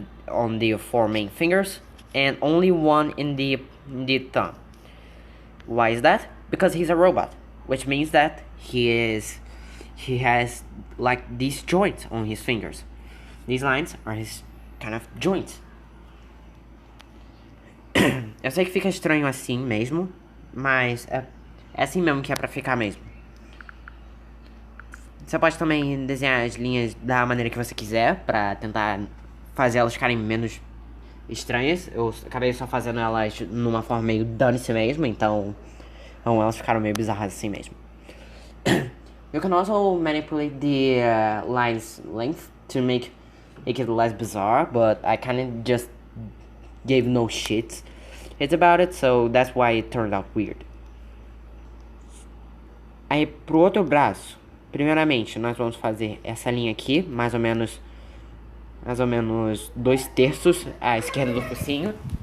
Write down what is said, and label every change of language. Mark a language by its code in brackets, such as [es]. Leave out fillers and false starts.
[en] on the 4 main fingers and only one in the thumb. Why is that? Because he's a robot, which means that he has like these joints on his fingers. These lines are his kind of joints. [pt] Eu sei que fica estranho assim mesmo, mas é assim mesmo que é pra ficar mesmo. Você pode também desenhar as linhas da maneira que você quiser, pra tentar fazer elas ficarem menos estranhas. Eu acabei só fazendo elas numa forma meio dane-se mesmo, então elas ficaram meio bizarras assim mesmo. [en] You can also manipulate the line's length to make it less bizarre, but I kind of just gave no shits about it, so that's why it turned out weird. [pt] Aí pro outro braço, primeiramente nós vamos fazer essa linha aqui, mais ou menos 2/3 à esquerda do focinho.